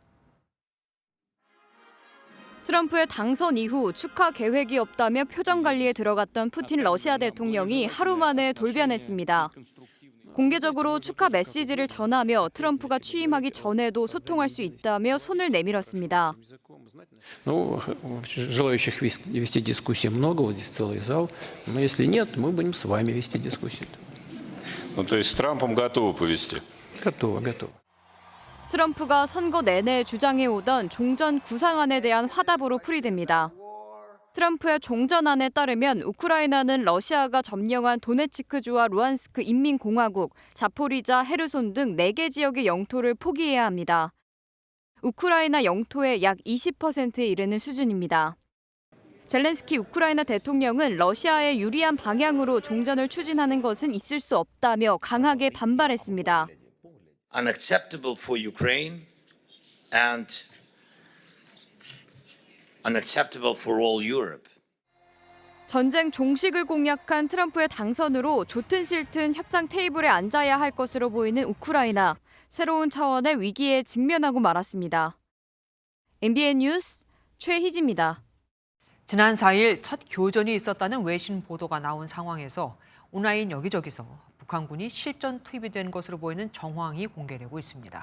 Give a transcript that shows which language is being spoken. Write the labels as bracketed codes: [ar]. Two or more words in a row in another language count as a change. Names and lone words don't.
[ko] 트럼프의 당선 이후 축하 계획이 없다며 표정 관리에 들어갔던 푸틴 러시아 대통령이 하루 만에 돌변했습니다. 공개적으로 축하 메시지를 전하며 트럼프가 취임하기 전에도 소통할 수 있다며 손을 내밀었습니다. [ru] Желающих вести дискуссии много, вот здесь целый зал. Но если нет, мы будем с вами вести дискуссию. То есть с Трампом готовы повести? Готовы. [ko] 트럼프가 선거 내내 주장해오던 종전 구상안에 대한 화답으로 풀이됩니다. 트럼프의 종전안에 따르면 우크라이나는 러시아가 점령한 도네츠크주와 루안스크 인민공화국, 자포리자, 헤르손 등 4개 지역의 영토를 포기해야 합니다. 우크라이나 영토의 약 20%에 이르는 수준입니다. 젤렌스키 우크라이나 대통령은 러시아에 유리한 방향으로 종전을 추진하는 것은 있을 수 없다며 강하게 반발했습니다. [en] Unacceptable for Ukraine and unacceptable for all Europe. [ko] 전쟁 종식을 공약한 트럼프의 당선으로 좋든 싫든 협상 테이블에 앉아야 할 것으로 보이는 우크라이나. 새로운 차원의 위기에 직면하고 말았습니다. MBN 뉴스 최희지입니다. 지난 4일 첫 교전이 있었다는 외신 보도가 나온 상황에서 온라인 여기저기서 북한군이 실전 투입이 된 것으로 보이는 정황이 공개되고 있습니다.